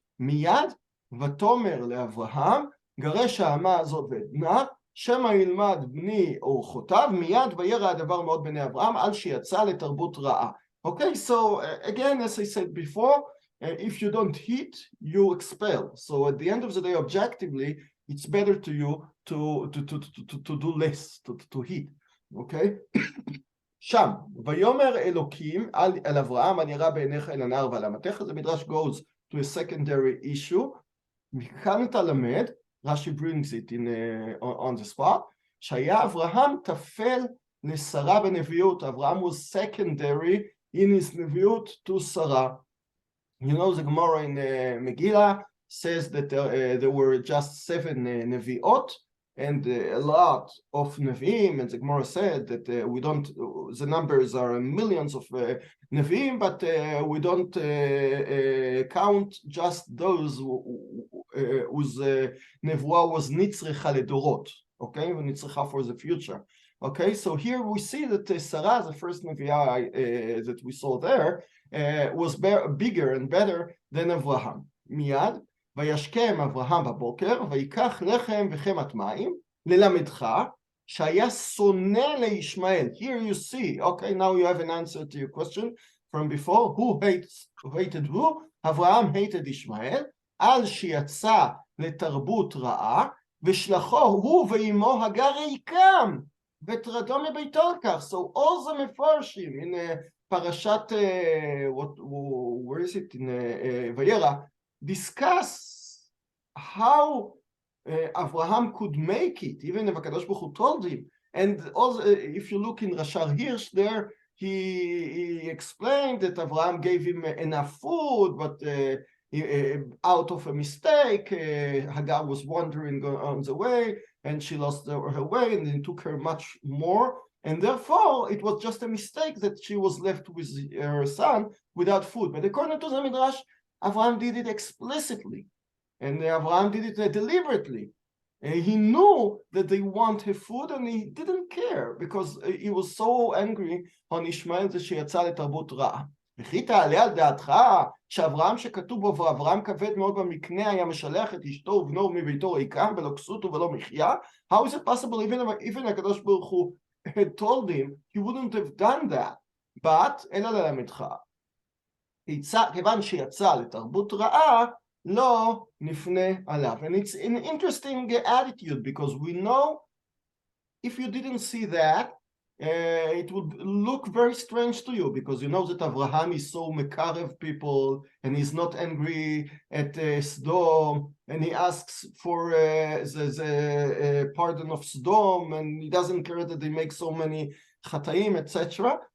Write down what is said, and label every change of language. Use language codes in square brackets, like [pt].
[he] מיד ותאמר לאברהם, גרש האמה הזאת ועדנה, שמא ילמד בני אורחותיו, מיד וירא הדבר מאוד בני אברהם, על שיצא לתרבות רעה. [en] Okay, so again, as I said before, if you don't hit, you expel. So at the end of the day, objectively, it's better to you to do less, to hit. Okay? [he] שם, ויאמר אלוקים על אברהם, אני ירא בעיניך אל הנער ועל אמתך. [en] The Midrash goes to a secondary issue. [he] מכאן אתה למד, [en] Rashi brings it on the spot, [he] שהיה אברהם תפל לשרה בנביאות. [en] אברהם was secondary in his נביאות to Sarah. You know, the Gemara in Megillah says that there were just 7 neviot and a lot of neviim, and the Gemara said that the numbers are millions of neviim, but we don't count just those whose nevuah was nitzrecha ledorot, okay, nitzrecha for the future. Okay, so here we see that Sarah, the first neviah that we saw there, was bigger and better than Avraham. [he] מיד, וישכם אברהם בבוקר, ויקח לחם וחמת מים, ללמדך, שהיה שונא לישמעאל. [en] Here you see, okay, now you have an answer to your question from before, who hated who? [he] אברהם [en] hated [he] ישמעאל, על שיצא לתרבות רעה, ושלחו הוא ואימו הגר ריקם, וטרדו מביתו על כך. [en] So all the מפרשים in Parshat, where is it, in Vayera, discuss how Abraham could make it, even if HaKadosh Baruch Hu told him. And also, if you look in Rashar Hirsch there, he explained that Abraham gave him enough food, but out of a mistake, Hagar was wandering on the way, and she lost her way, and it took her much more. And therefore, it was just a mistake that she was left with her son without food. But according to the Midrash, Abraham did it explicitly. And Abraham did it deliberately. He knew that they want her food and he didn't care because he was so angry on Ishmael [he] זה שיצא לתרבות רעה. וכי תעלה על דעתך שאברהם שכתוב בו ואברהם כבד מאוד במקנה היה משלח את אשתו ובנו מביתו ריקם ולא כסות ולא מחיה? [en] How is it possible even הקדוש ברוך הוא had told him he wouldn't have done that? But [he] אלא ללמדך כיוון שיצא לתרבות רעה לא נפנה עליו. [en] And it's an interesting attitude because we know if you didn't see that it would look very strange to you because you know that Abraham is so mekarev people and he's not angry at Sodom and he asks for the pardon of Sodom and he doesn't care that they make so many chataim, etc.